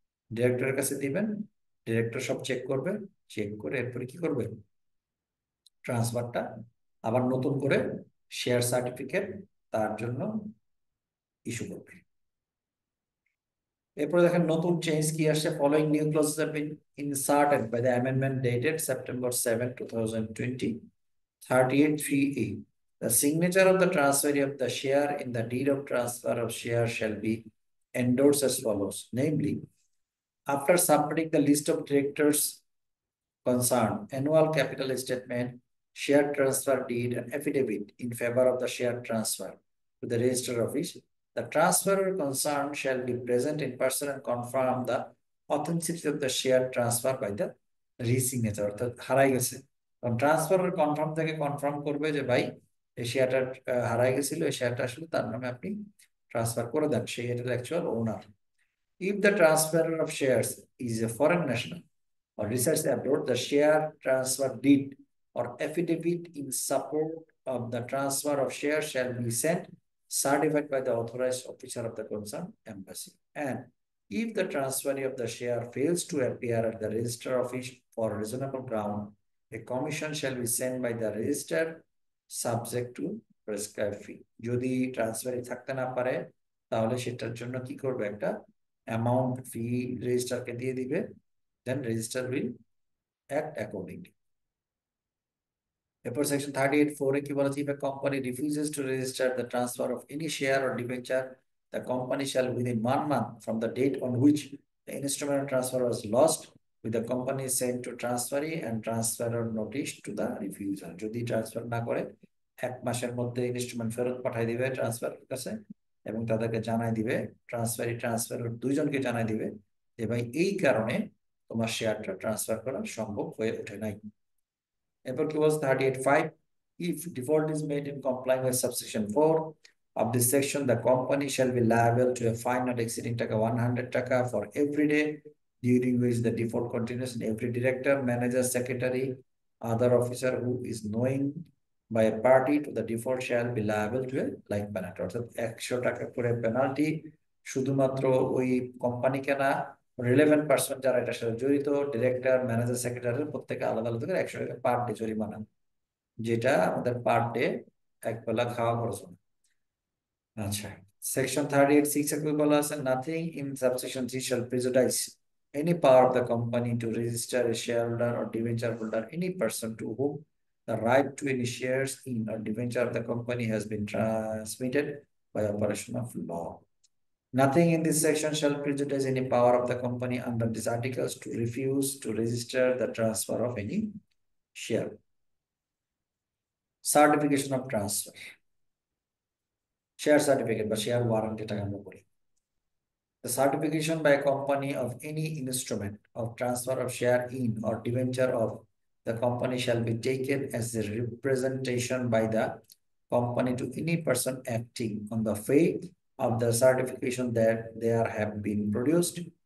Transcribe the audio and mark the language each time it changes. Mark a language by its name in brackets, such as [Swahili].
[Bangla] ডিরেক্টরের কাছে দিবেন, ডিরেক্টর সব চেক করবে, চেক করে এরপরে কি করবে, ট্রান্সফারটা আবার নতুন করে শেয়ার সার্টিফিকেট তার জন্য ইস্যু করবে। এরপরে দেখেন নতুন চেঞ্জ কি আসছে, [English] Following new clauses have been inserted by the amendment dated September 7, 2020, 38(3)(a). The signature of the transferee of the share in the deed of transfer of share shall be endorsed as follows. Namely, after submitting the list of directors concerned, annual capital statement, share transfer deed, and affidavit in favor of the share transfer to the register office, the transferor concerned shall be present in person and confirm the authenticity of the share transfer by the re-signature. [Bangla] অর্থাৎ হারাই গেছে, কারণ ট্রান্সফারের confirm থেকে confirm করবে যে ভাই এই শেয়ারটা হারাই গেছিল, এই শেয়ারটা আসলে তার নামে আপনি ট্রান্সফার করে দেন, সেই এটার actual owner. [English] If the transferor of shares is a foreign national or resides abroad, the share transfer deed or affidavit in support of the transfer of shares shall be sent certified by the authorized officer of the concerned embassy. And if the transferee of the share fails to appear at the register office for reasonable ground, a commission shall be sent by the register subject to prescribed fee. [Bangla] যদি ট্রান্সফারি থাকতে না পারে তাহলে সেটার জন্য কি করবে, একটা অ্যামাউন্ট ফি রেজিস্ট্রারকে দিয়ে দিবে, [English] then register will act accordingly. Therefore, section 38(4) [Bangla] কি বলেছে, [English] if a company refuses to register the transfer of any share or debenture, the company shall within 1 month from the date on which the instrument of transfer was lost, with the company sent to transferee and transferor notice to the refuser. [Bangla] যদি transfer না করে 1 মাসের মধ্যে instrument ফেরত পাঠিয়ে দিবে ট্রান্সফারের কাছে, এবং তাদেরকে জানাই দিবে, ট্রান্সফারি ট্রান্সফারের দুইজনকে জানাই দিবে যে ভাই এই কারণে তোমার শেয়ারটা ট্রান্সফার করা সম্ভব হয়ে ওঠে নাই। এরপর কি বলছে [English] 38(5), if default is made in complying with subsection 4 of this section, the company shall be liable to a fine not exceeding 100 taka for every day during which the default continues, and every director, manager, secretary, other officer who is knowing by a party to the default shall be liable to a like penalty. [Bangla] অর্থাৎ 100 টাকা করে penalty শুধুমাত্র ওই কোম্পানিকে না, relevant person যারা এটার সাথে জড়িত, ডিরেক্টর, ম্যানেজার, সেক্রেটারি, প্রত্যেকে আলাদা আলাদা করে 100 টাকা পার ডে জরিমানা, যেটা আমাদের পার ডে এক বেলা খাওয়া খরচ হবে। আচ্ছা, সেকশন 38(6) এ বলা আছে, [English] Nothing in subsection 3 shall prejudice any power of the company to register a shareholder or debenture holder, any person to whom the right to any shares in or debenture of the company has been transmitted by operation of law. Nothing in this section shall prejudice any power of the company under these articles to refuse to register the transfer of any share. Certification of transfer. [Bangla] Share certificate বা share warrant এটাকে আমরা বলি। [English] The certification by a company of any instrument of transfer of share in or debenture of the company shall be taken as a representation by the company to any person acting on the faith of the certification that there have been produced